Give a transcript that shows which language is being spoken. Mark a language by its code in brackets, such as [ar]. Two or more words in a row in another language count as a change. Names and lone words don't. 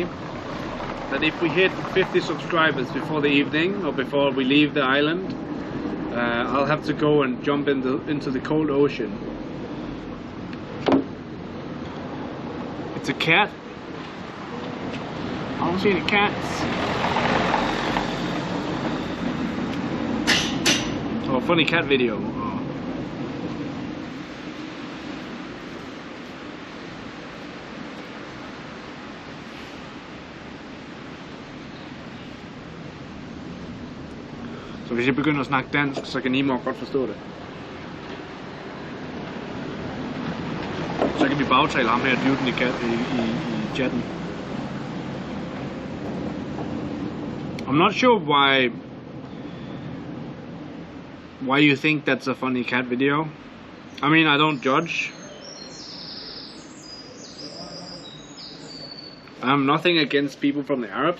[en] That if we hit 50 subscribers before the evening or before we leave the island, I'll have to go and jump into the cold ocean. It's a cat. I don't see any cats. Oh, funny cat video. Oh. [da] Så hvis jeg begynder at snakke dansk, så kan I må godt forstå det. Så kan vi bagtale ham her, duden i chatten. [en] I'm not sure why you think that's a funny cat video. I mean, I don't judge. I'm nothing against people from the Arabs.